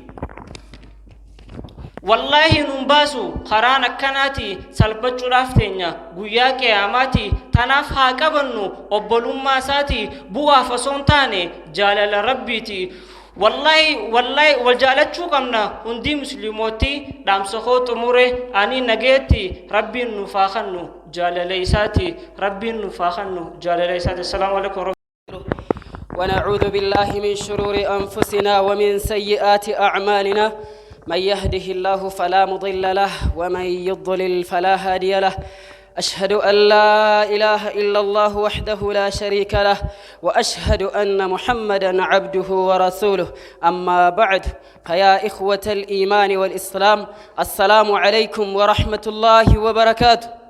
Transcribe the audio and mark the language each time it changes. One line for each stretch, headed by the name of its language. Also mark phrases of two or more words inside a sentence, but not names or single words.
Oromo: wallahi nun baasu karaan akkanaati salphachuudhaaf teenya guyyaa qiyaamaati tanaaf haa qabannu obbolummaa isaati bu'aaf osoo hin taane jaalala rabbiiti wallahi wal jaalachuu qabna hundi musliimooti dhaamsa koo xumure ani nageetti rabbiin nuuf haa kennu jaalala isaati rabbiin nuuf haa kennu jaalala isaati
Arabic: السلام عليكم ونعوذ بالله من شرور أنفسنا ومن سيئات أعمالنا من يهده الله فلا مضل له ومن يضلل فلا هادي له أشهد أن لا إله إلا الله وحده لا شريك له وأشهد أن محمدا عبده ورسوله أما بعد فيا إخوة الإيمان والإسلام السلام عليكم ورحمة الله وبركاته